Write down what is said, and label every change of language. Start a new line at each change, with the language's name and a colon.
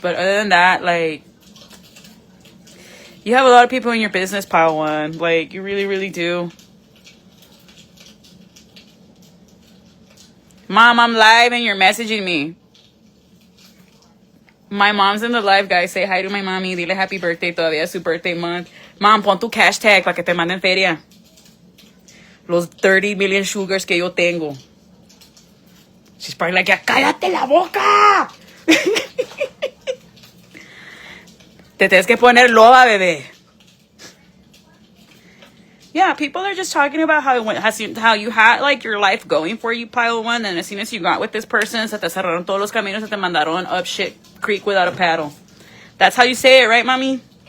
English: But other than that, like, you have a lot of people in your business, pile one. Like, you really, really do. Mom, I'm live and you're messaging me. My mom's in the live, guys. Say hi to my mommy.
Spanish: Dile
English: happy birthday.
Spanish: Todavía es su
English: birthday month.
Spanish: Mom, pon tu hashtag para que te manden feria. Los
English: 30 million sugars
Spanish: que yo tengo.
English: She's probably like,
Spanish: ya cállate la boca. Te tienes que poner loba, bebé.
English: Yeah, people are just talking about how you had, like, your life going for you, pile one, and as soon as you got with this person,
Spanish: se te cerraron todos los caminos, se te mandaron
English: up shit creek without a paddle. That's how you say it, right, mami?